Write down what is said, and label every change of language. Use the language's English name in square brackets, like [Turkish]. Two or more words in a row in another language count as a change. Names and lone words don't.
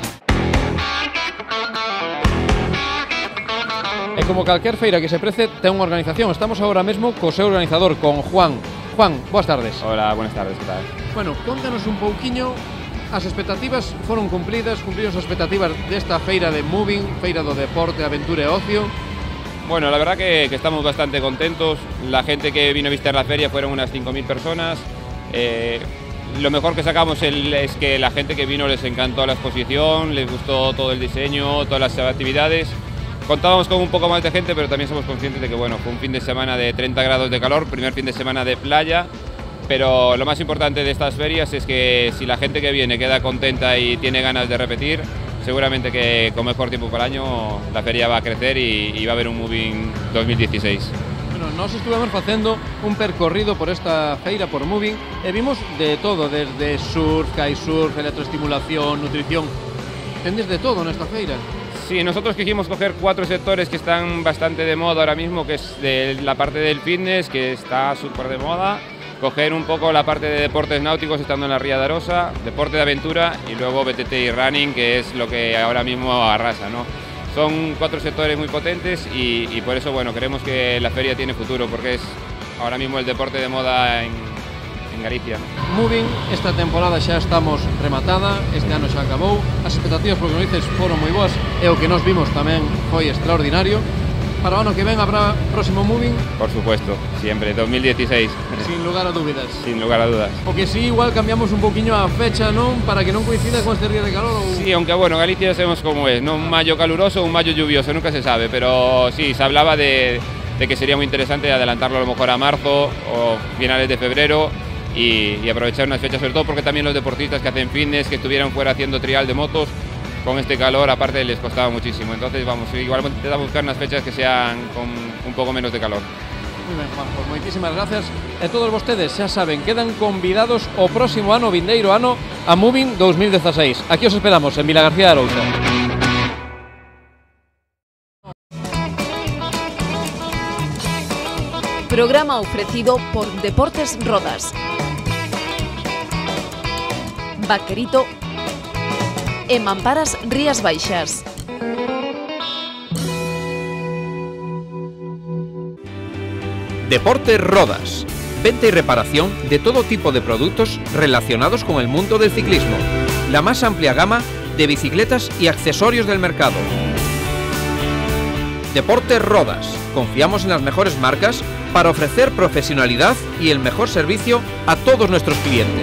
[Galician] E como calquer feira que se prece, ten unha organización. Estamos agora mesmo co seu organizador, con Juan. Juan, boas tardes. [Spanish] Hola, buenas tardes, ¿qué tal? [Galician] Bueno, contanos un pouquiño, as expectativas foron cumpridas as expectativas desta feira de Moving, feira do deporte, aventura e ocio. [Spanish] Bueno, la verdad que estamos bastante contentos. La gente que vino a visitar la feria fueron unas 5.000 personas. Lo mejor que sacamos es que la gente que vino les encantó la exposición, les gustó todo el diseño, todas las actividades. Contábamos con un poco más de gente, pero también somos conscientes de que bueno, fue un fin de semana de 30 grados de calor, primer fin de semana de playa, pero lo más importante de estas ferias es que si la gente que viene queda contenta y tiene ganas de repetir, seguramente que con mejor tiempo para el año la feria va a crecer y va a haber un Moving 2016. [Galician] Bueno, nos estuvimos facendo un percorrido por esta feira, por Moving, e vimos de todo, desde surf, kitesurf, electroestimulación, nutrición, tendes de todo nesta feira. [Spanish] Sí, nosotros quisimos coger 4 sectores que están bastante de moda ahora mismo, que es de la parte del fitness, que está súper de moda, coger un poco la parte de deportes náuticos estando en la Ría de Arosa, deporte de aventura y luego BTT y running, que es lo que ahora mismo arrasa, ¿no? Son 4 sectores muy potentes y por eso bueno, creemos que la feria tiene futuro, porque es ahora mismo el deporte de moda en Galicia. [Galician] Moving, esta temporada xa estamos rematada, este ano xa acabou, as expectativas, porque nos dices, foron moi boas, e o que nos vimos tamén foi extraordinario. Para o ano que ven habrá próximo Moving? [Spanish] Por supuesto, siempre, 2016. [Galician] Sin lugar a dúbidas. [Spanish] Sin lugar a dudas. [Galician] O que sí, igual cambiamos un poquinho a fecha, non? Para que non coincida con este día de calor. Ou... [Spanish] Sí, aunque bueno, Galicia sabemos como es, ¿no? Un mayo caluroso, un mayo lluvioso, nunca se sabe, pero sí, se hablaba de que sería muy interesante adelantarlo a lo mejor a marzo o finales de febrero y aprovechar unas fechas, sobre todo porque también los deportistas que hacen fitness, que estuvieran fuera haciendo trial de motos, con este calor aparte les costaba muchísimo. Entonces vamos, igual intentamos buscar unas fechas que sean con un pouco menos de calor. [Galician] Moi ben, Juan, pues moitísimas gracias. E todos vostedes xa saben, quedan convidados o próximo ano, vindeiro ano, a Moving 2016. Aquí os esperamos en Vilagarcía de Arousa. [Spanish] Programa ofrecido por Deportes Rodas, Vaquerito e Mamparas Rías Baixas. Deportes Rodas. Venta y reparación de todo tipo de productos relacionados con el mundo del ciclismo. La más amplia gama de bicicletas y accesorios del mercado. Deportes Rodas. Confiamos en las mejores marcas para ofrecer profesionalidad y el mejor servicio a todos nuestros clientes.